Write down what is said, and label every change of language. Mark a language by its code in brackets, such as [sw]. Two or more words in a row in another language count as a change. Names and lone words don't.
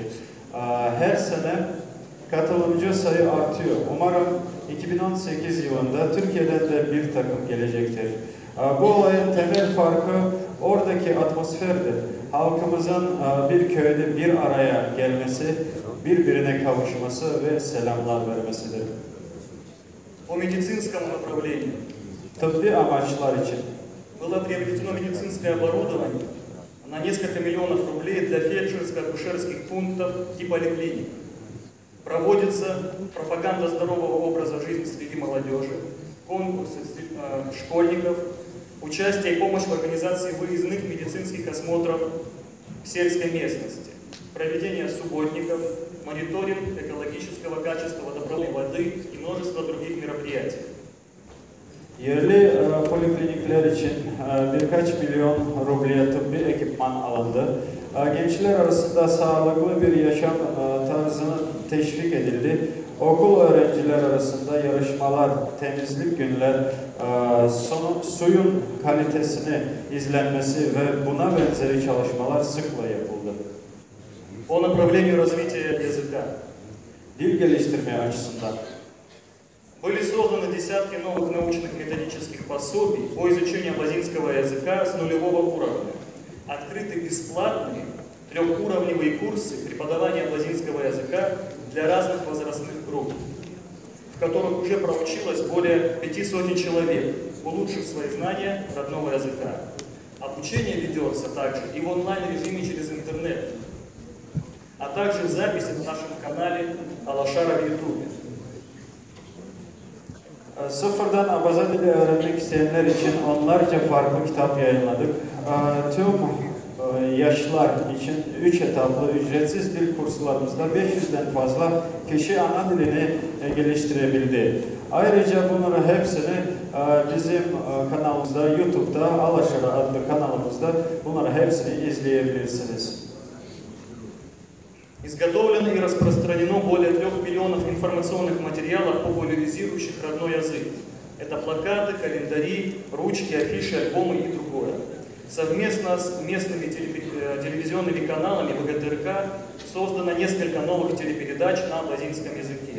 [tr] Her sene katılımcı sayı artıyor. Umarım 2018 yılında Türkiye'den de bir takım gelecektir. Bu olayın temel farkı oradaki atmosferdir. Halkımızın bir köyde bir araya gelmesi, birbirine kavuşması ve selamlar vermesidir. [ru] По медицинскому направлению [tr] Tıbbi amaçlar için [ru] было приобретено медицинское оборудование на несколько миллионов рублей для фельдшерско-акушерских пунктов и поликлиник. Проводится пропаганда здорового образа жизни среди молодежи, конкурсы школьников, участие и помощь в организации выездных медицинских осмотров в сельской местности, проведение субботников, мониторинг экологического качества водопроводной воды и множество других мероприятий. [tr] yerli poliklinikler için birkaç milyon rubleye tıbbi ekipman alındı. Gençler arasında sağlıklı bir yaşam tarzını teşvik edildi. Okul öğrenciler arasında yarışmalar, temizlik günler, suyun kalitesini izlenmesi ve buna benzeri çalışmalar sıkla yapıldı. [ru] По направлению развития языка. [tr] Dil geliştirme açısından [ru] Были созданы десятки новых научных методических пособий по изучению абазинского языка с нулевого уровня. Открыты бесплатные трехуровневые курсы преподавания абазинского языка для разных возрастных групп, в которых уже проучилось более 500 человек, улучшив свои знания родного языка. Обучение ведется также и в онлайн-режиме через интернет, а также в записи на нашем канале Алашара в YouTube. [tr] Sıfırdan Abaza dili öğrenmek isteyenler için onlarca farklı kitap yayınladık. Tüm yaşlar için 3 etaplı ücretsiz dil kurslarımızda 500'den fazla kişi ana dilini geliştirebildi. Ayrıca bunların hepsini bizim kanalımızda, YouTube'da, Alaşara adlı kanalımızda bunların hepsini izleyebilirsiniz. [ru] Изготовлено и распространено более 3 миллионов информационных материалов, популяризирующих родной язык. Это плакаты, календари, ручки, афиши, альбомы и другое. Совместно с местными телевизионными каналами ВГТРК создано несколько новых телепередач на абазинском языке.